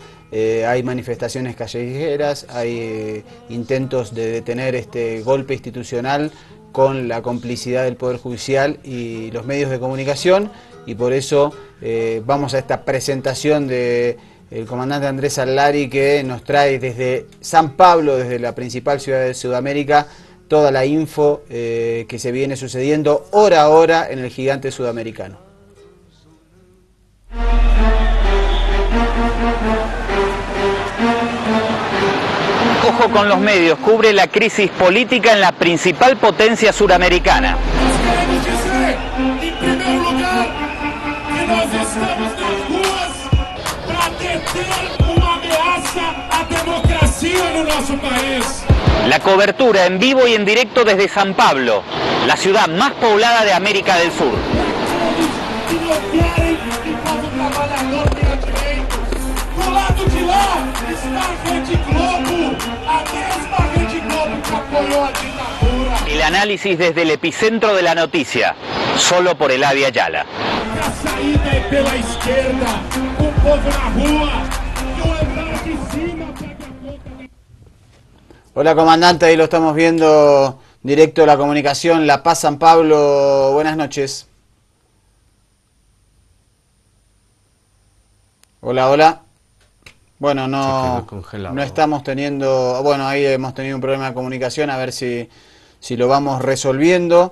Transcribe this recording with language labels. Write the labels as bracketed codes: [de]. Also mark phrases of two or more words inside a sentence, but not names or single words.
[es] Hay manifestaciones callejeras, hay intentos de detener este golpe institucional con la complicidad del Poder Judicial y los medios de comunicación, y por eso vamos a esta presentación del comandante Andrés Sallari, que nos trae desde San Pablo, desde la principal ciudad de Sudamérica, toda la info que se viene sucediendo hora a hora en el gigante sudamericano. Ojo con los Medios cubre la crisis política en la principal potencia suramericana. [pt] Queremos dizer, em primeiro lugar, que nós estamos nas ruas para deter uma ameaça à democracia no nosso país. [es] La cobertura en vivo y en directo desde San Pablo, la ciudad más poblada de América del Sur. [pt] Que não querem que o povo trabalhador tenha direitos. Do lado de lá está a Rede Globo, a mesma Rede Globo que apoiou a ditadura. [es] El análisis desde el epicentro de la noticia, solo por el Avia Yala. [pt] A saída é pela esquerda, o povo na rua, e o andar de cima pega fogo. [es] Hola comandante, ahí lo estamos viendo directo la comunicación La Paz San Pablo, buenas noches. Hola, hola. Bueno, no estamos teniendo, bueno, ahí hemos tenido un problema de comunicación, a ver si lo vamos resolviendo.